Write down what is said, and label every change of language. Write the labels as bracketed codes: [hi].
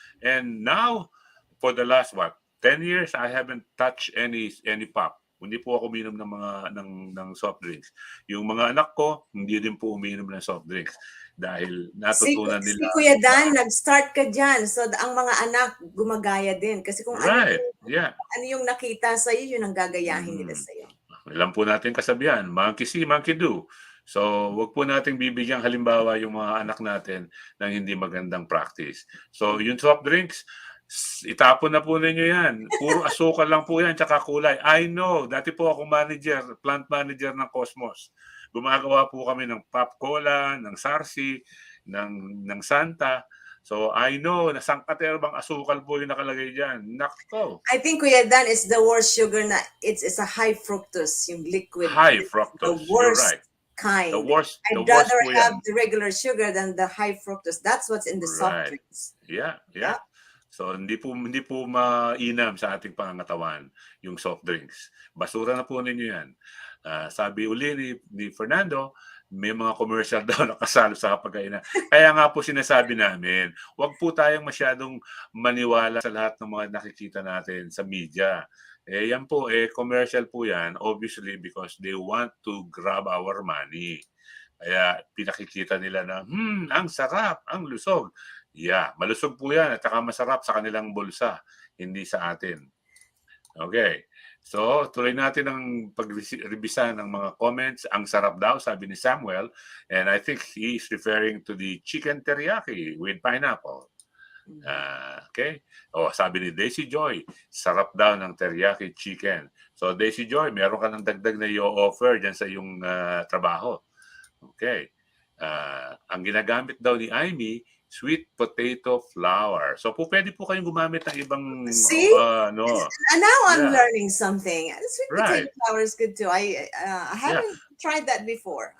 [en] And now, for the last, 10 years, I haven't touched any pop. [tl] Hindi po ako uminom ng mga ng soft drinks. Yung mga anak ko, hindi din po uminom ng soft drinks dahil natutunan Si nila. Kuya Dan, nag-start ka dyan. So, ang mga anak, gumagaya din. Kasi kung [en] Right. Yeah. [tl] ano yung nakita sa'yo, yun ang gagayahin nila sa'yo. Alam po natin kasabihan, [en] monkey see, monkey do. [tl] So, wag po nating bibigyang halimbawa yung mga anak natin ng hindi magandang practice. So, yung soft drinks, itapon na po ninyo yan. Puro asukal lang po yan, tsaka kulay. I know, dati po ako plant manager ng Cosmos. Gumagawa po kami ng Pop Cola, ng Sarsi, ng Santa. So, I know, na sangkaterbang asukal po yung nakalagay dyan. Nakto. [en] I think Kuya Dan is the worst sugar na it's a high fructose, [tl] yung liquid. [en] High fructose, worst you're right. kind. The worst I'd rather [tl] po [en] have [tl] yan. [en] the regular sugar than the high fructose. That's what's in the soft Right. drinks. Yeah. Yeah. [tl] So hindi po mainam sa ating pangangatawan yung soft drinks. Basura na po ninyo yan. Sabi uli ni Fernando, may mga commercial daw nakasalo sa pagkainan. Kaya nga po sinasabi namin, wag po tayong masyadong maniwala sa lahat ng mga nakikita natin sa media. Yan po, commercial po yan, [en] obviously because they want to grab our money. [tl] Kaya pinakikita nila na, ang sarap, ang lusog. Yeah, malusog po yan at saka masarap sa kanilang bulsa, hindi sa atin. Okay. So, tuloy natin ang pag-rebisa ng mga comments. Ang sarap daw, sabi ni Samuel. [en] And I think he is referring to the chicken teriyaki with pineapple. [tl] Okay. Sabi ni Daisy Joy, sarap daw ng teriyaki chicken. So, Daisy Joy, meron ka ng dagdag na i-offer dyan sa iyong trabaho. Okay. Ang ginagamit daw ni Amy, sweet potato flour. So, pwede po kayong gumamit ng ibang... [en] See? And now I'm learning something. Sweet potato flour is good too. I haven't tried that before.